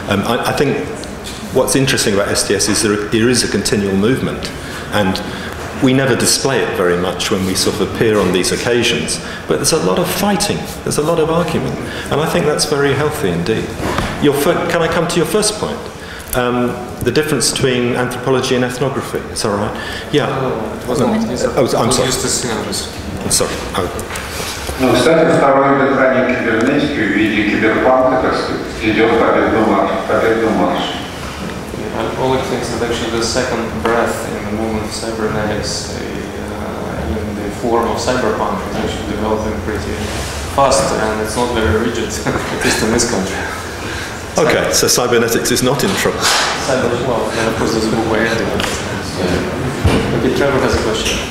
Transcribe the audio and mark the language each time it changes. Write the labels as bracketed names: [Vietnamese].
[English] I think what's interesting about STS is there is a continual movement, and we never display it very much when we sort of appear on these occasions, but there's a lot of fighting, there's a lot of argument, and I think that's very healthy indeed. Can I come to your first point? The difference between anthropology and ethnography, is that right? Yeah. I'm sorry. I'm sorry. [Russian] Ну, кстати, второе дыхание кибернетики в виде киберпанка, так сказать, идет победный марш. [English] Oleg thinks that actually the second breath in the movement of cybernetics in the form of cyberpunk is actually developing pretty fast, and it's not very rigid, at least in this country. Okay, so cybernetics is not in trouble. Well, and of course there's a book by ending it. Okay, Trevor has a question.